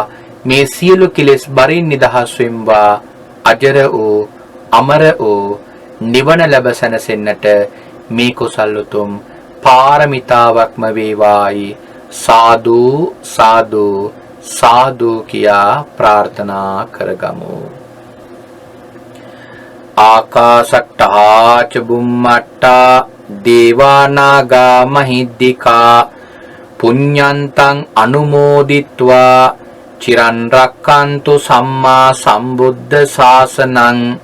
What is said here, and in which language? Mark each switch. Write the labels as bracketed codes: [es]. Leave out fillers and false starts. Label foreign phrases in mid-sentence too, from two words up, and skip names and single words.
[si] මේ සියලු කෙලෙස් බරින් නිදහස් වෙම්වා. අජර වූ අමර වූ නිවන ලැබ සැනසෙන්නට මේ කුසල් උතුම් පාරමිතාවක්ම වේවායි. සාදු සාදු සාදු කියා ප්‍රාර්ථනා කරගමු. [pi] ආකාශට්ටා ච බුම්මට්ටා දේවානාගා මහිද්దికා පුඤ්ඤන්තං අනුමෝදිත්වා චිරන් රක්칸තු සම්මා සම්බුද්ධ ශාසනං.